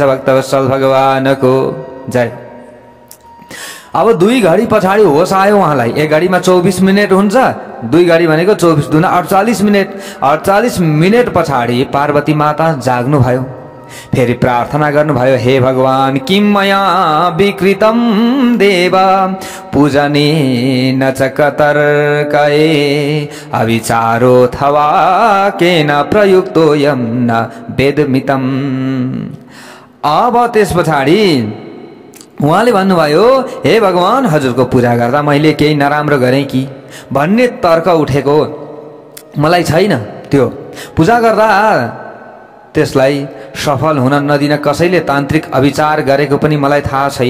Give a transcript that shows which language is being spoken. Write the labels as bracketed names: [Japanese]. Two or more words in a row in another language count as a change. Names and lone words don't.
[Nepali] भक्तवत्सल भगवानको जय। अब 2 घडी पछाडि होस आयो उहाँलाई। 1 घडीमा 24 मिनट हुन्छ, 2 घडी भनेको 24 दुना 48 मिनट। 48 मिनट पछाडि पार्वती माता जाग्नु भयो। फेरि प्रार्थना गर्नुभयो, [Sanskrit] हे भगवान, किं मया विकृतं देव पूजनेन च कतर्कये अविचारोऽथवा केन प्रयुक्तोऽयं न वेदमितम्। [Nepali] अब त्यस पछाडि उहाँले भन्नुभयो, हे भगवान, हजुरको पूजा गर्दा मैले केही नराम्रो गरेँ कि भन्ने तर्क उठेको मलाई छैन। त्यो पूजा गर्दा त्यसलाई सफल हुन नदिन कसैले तान्त्रिक अविचार गरेको पनि मलाई थाहा छैन।